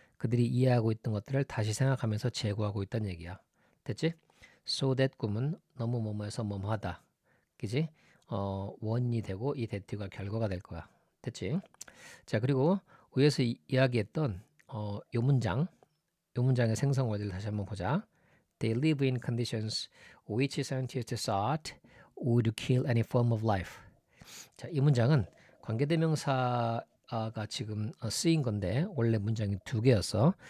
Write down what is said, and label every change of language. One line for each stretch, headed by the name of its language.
Korean: 그들이 이해하고 있던 것들을 다시 생각하면서 재고하고 있다는 얘기야. 됐지? So that 꿈은 너무 뭐뭐해서 뭐뭐하다. 그지? 원인이 되고 이 that가 결과가 될 거야. 됐지? 자, 그리고 위에서 이야기했던 요 문장의 생성 원리를 다시 한번 보자.
English: They live in conditions which scientists thought would kill any form of life.
Korean: 자, 이 문장은 관계대명사가 지금 쓰인 건데 원래 문장이 두 개였어.